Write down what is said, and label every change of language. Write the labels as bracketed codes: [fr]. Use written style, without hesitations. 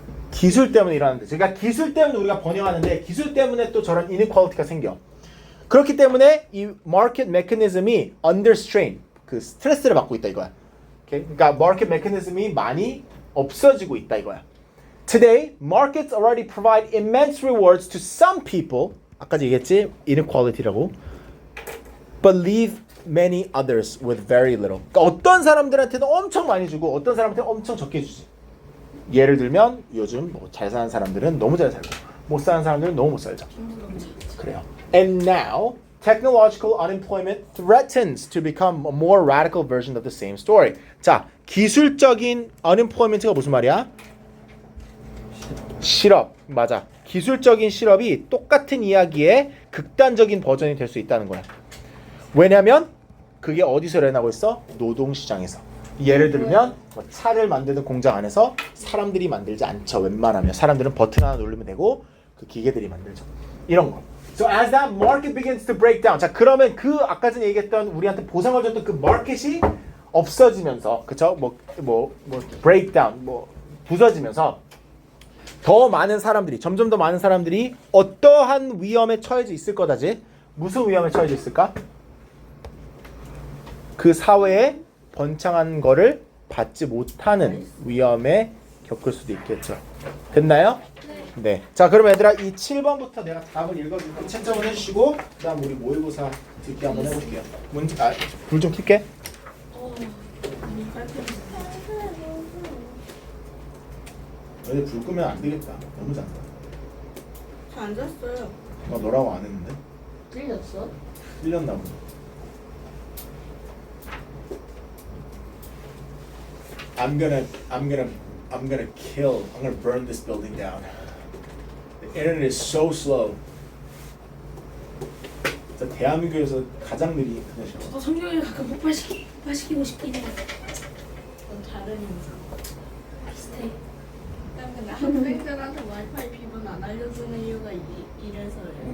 [ko] 기술 때문에 일어나는데. 그러니까 기술 때문에 우리가 번영하는데 기술 때문에 또 저런 inequality가 생겨. 그렇기 때문에 이 [en] market mechanism [ko] 이 [en] under strain, [ko] 그 스트레스를 받고 있다 이거야. 오케이? 그러니까 [en] market mechanism [ko] 이 많이 없어지고 있다 이거야. [en] Today, markets already provide immense rewards to some people. [ko] 아까 얘기했지? inequality라고. [en] But leave many others with very little. [ko] 그러니까 어떤 사람들한테는 엄청 많이 주고 어떤 사람한테는 엄청 적게 주지. 예를 들면 요즘 뭐 잘 사는 사람들은 너무 잘 살고 못 사는 사람들은 너무 못 살죠. 그래요. [en] And now, technological unemployment threatens to become a more radical version of the same story. [ko] 자, 기술적인 unemployment가 무슨 말이야? 실업. 맞아. 기술적인 실업이 똑같은 이야기의 극단적인 버전이 될 수 있다는 거야. 왜냐면 그게 어디서 일어나고 있어? 노동시장에서. 예를 들면 뭐 차를 만드는 공장 안에서 사람들이 만들지 않죠. 웬만하면 사람들은 버튼 하나 누르면 되고 그 기계들이 만들죠. 이런 거. [en] So as that market begins to break down. [ko] 자, 그러면 그 아까 전에 얘기했던 우리한테 보상을 줬던 그 마켓이 없어지면서, 그쵸? break down, 부서지면서 더 많은 사람들이, 점점 더 많은 사람들이 어떠한 위험에 처해져 있을 거다지? 무슨 위험에 처해져 있을까? 그 사회에 번창한 거를 받지 못하는 위험에 겪을 수도 있겠죠. 됐나요? 네. 자, 그럼 얘들아 이 7번부터 내가 답을 읽어줄게. 채점을 해주시고 그다음 우리 모의고사 듣기 한번 해볼게요. 불 좀 켤게. 너희 불 끄면 안 되겠다. 너무 잔다. 저 안 잤어요. 나 너라고 안 했는데? 틀렸어? 틀렸나 보다. [en] I'm gonna burn this building down. The internet is so slow. [ko] 진짜 대한민국에서 가장 느린 인터넷이야. 저도 성경을 가끔 폭발시키고 싶긴 해요. 그건 다른 인상. 비슷해. 근데 학생들한테 와이파이 비번 안 알려주는 이유가 이래서요.